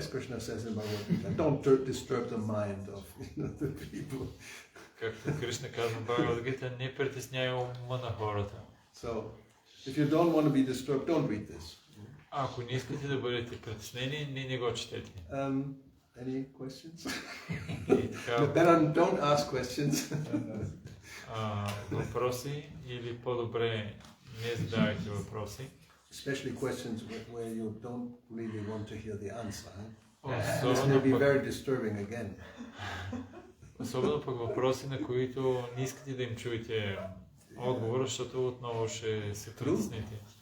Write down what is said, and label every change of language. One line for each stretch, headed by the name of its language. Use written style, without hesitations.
English: As Krishna says in Bhagavad Gita, don't disturb the mind of the people.
Bulgarian: Както Кришна казва в Бхагавад Гита, не притесняй ума на хората.
English: So, if you don't want to be disturbed, don't read this.
Bulgarian: Ако не искате да бъдете притеснени, не го четете.
English: Any questions?
Bulgarian: И така,
English: Better don't ask questions.
Bulgarian: въпроси или по-добре не задавайте въпроси.
English: Especially questions where you don't really want to hear the answer. This may
Bulgarian: Особено
English: be
Bulgarian: пък,
English: very disturbing again.
Bulgarian: особено пък въпроси, на които не искате да им чуете отговора, защото отново ще се притесните.